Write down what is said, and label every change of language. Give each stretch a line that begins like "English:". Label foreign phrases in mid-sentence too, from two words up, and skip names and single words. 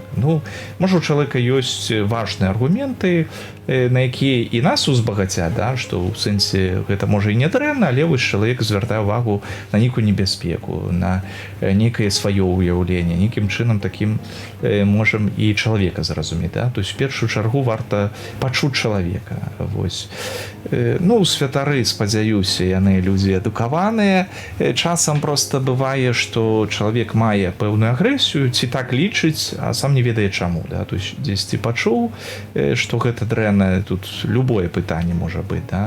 Belarusian: Ну, можа, у чалавека ёсць важныя аргументы, на якія і нас узбагацяць, да? Што ў сэнсе гэта можа і не дрэнна, але вось чалавек звяртае ўвагу на нейкую небяспеку, на нейкае сваё ўяўленне, нейкім чынам такім можам і чалавека зразумець, да?
Russian: То есть
Belarusian: в першую чаргу варта пачуць чалавека, вось. Ну, святары, спадзяюся, яны людзі адукаваныя, часам проста бывае, што чалавек мае пэўную агрэсію, ці так лічыць, а сам не ведае чаму, да?
Russian: То есть
Belarusian: дзесьці пачуў, што гэта дрэнна, тут любое пытанне можа быць, да?